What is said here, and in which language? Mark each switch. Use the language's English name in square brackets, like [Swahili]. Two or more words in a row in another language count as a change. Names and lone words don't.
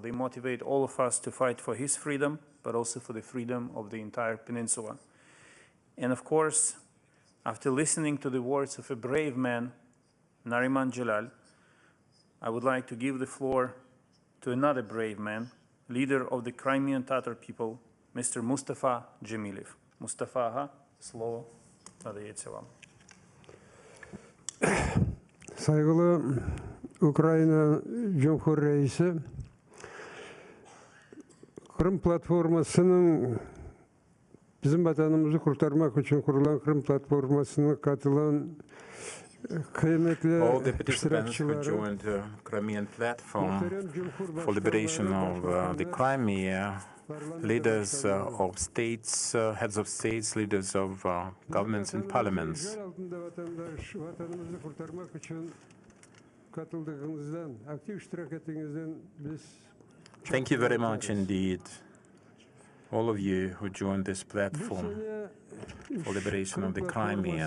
[English] They motivate all of us to fight for his freedom, but also for the freedom of the entire peninsula. And of course, after listening to the words of a brave man, Nariman Jalal, I would like to give the floor to another brave man, leader of the Crimean Tatar people, Mr. Mustafa Džemilev. Mustafa, [Ukrainian] слово надається вам. [Crimean Tatar] Saygılı Ukrayna Cumhur Reisi, Kırım Platforması'nın bizim vatanımızı kurtarmak için kurulan Kırım Platforması'na katılan [English] all the participants who joined the Crimean platform for liberation of the Crimea, leaders of states, heads of states, leaders of governments and parliaments. Thank you very much indeed, all of you who joined this platform for liberation of the Crimea.